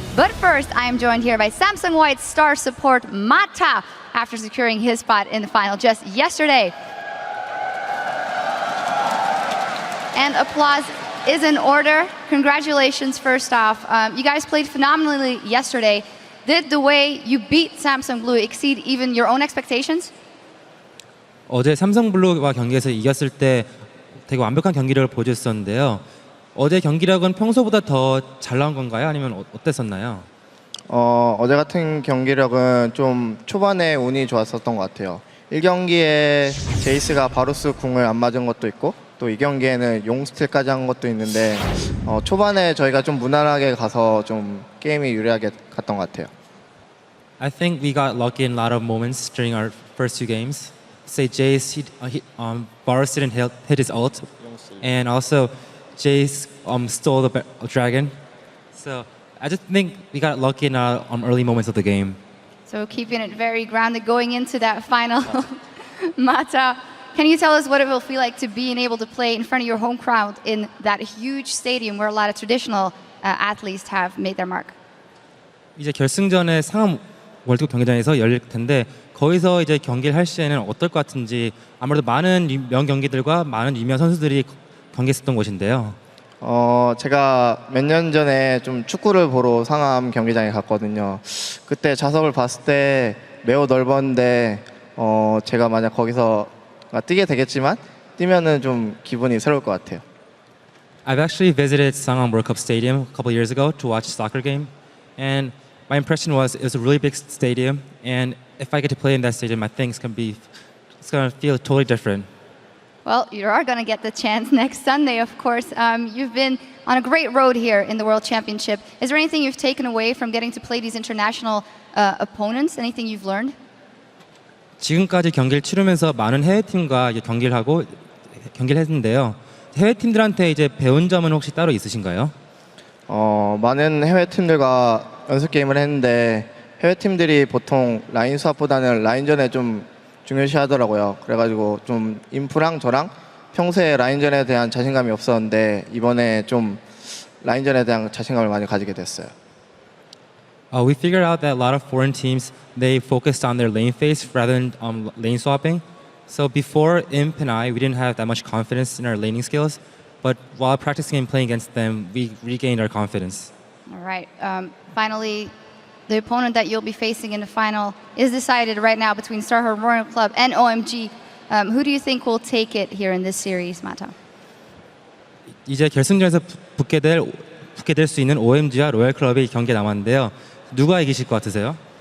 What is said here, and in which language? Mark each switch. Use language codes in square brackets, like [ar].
[en] But first, I am joined here by Samsung White's star support, Mata, after securing his spot in the final just yesterday. And applause is in order. Congratulations, first off. You guys played phenomenally yesterday. Did the way you beat Samsung Blue exceed even your own expectations? [ko] 어제 삼성블루와 경기에서 이겼을 때 되게 완벽한 경기력을 보여줬었는데요. 어제 경기력은 평소보다 더 잘 나온 건가요? 아니면 어땠었나요? 어제 같은 경기력은 좀 초반에 운이 좋았었던 것 같아요. 1경기에 제이스가 바루스 궁을 안 맞은 것도 있고 또 2경기에는 용 스틸까지 한 것도 있는데 초반에 저희가 좀 무난하게 가서 좀 게임이 유리하게 갔던 것 같아요. [en] I think we got lucky in a lot of moments during our first two games. Say Jace, Varus didn't hit his ult, and also Jace stole the dragon. So I just think we got lucky in early moments of the game. So keeping it very grounded going into that final. Mata, can you tell us what it will feel like to be able to play in front of your home crowd in that huge stadium where a lot of traditional athletes have made their mark? [ko] 이제 결승전에 상암 월드컵 경기장에서 열릴 텐데 거기서 이제 경기를 할 시에는 어떨 것 같은지 아무래도 많은 명경기들과 많은 유명 선수들이 경기했었던 곳인데요. 제가 몇 년 전에 좀 축구를 보러 상암 경기장에 갔거든요. 그때 좌석을 봤을 때 매우 넓었는데 제가 만약 거기서 뛰게 되겠지만 뛰면은 좀 기분이 새로울 것 같아요. [en] I've actually visited Sangam World Cup Stadium a couple years ago to watch a soccer game, and my impression was it was a really big stadium, and if I get to play in that stadium, I think it's gonna feel totally different. Well, you are going to get the chance next Sunday, of course. You've been on a great road here in the World Championship. Is there anything you've taken away from getting to play these international opponents? Anything you've learned? [ko] 지금까지 경기를 치르면서 많은 해외 팀과 경기를 했는데요. 해외 팀들한테 이제 배운 점은 혹시 따로 있으신가요? 많은 해외 팀들과 연습 게임을 했는데 해외 팀들이 보통 라인 수합보다는 라인전에 좀 중요시하더라고요. 그래가지고 좀 인프랑 저랑 평소에 라인전에 대한 자신감이 없었는데 이번에 좀 라인전에 대한 자신감을 많이 가지게 됐어요. [en] We figured out that a lot of foreign teams they focused on their lane phase rather than lane swapping. So before Imp and we didn't have that much confidence in our laning skills, but while practicing and playing against them, we regained our confidence. All right. Finally, the opponent that you'll be facing in the final is decided right now between Starhorn Royal Club and OMG. Who do you think will take it here in this series, Mata? [ko] 이제 결승전에서 붙게 될 수 있는 OMG와 로얄 클럽이 경기에 남았는데요. 누가 이기실 것 같으세요?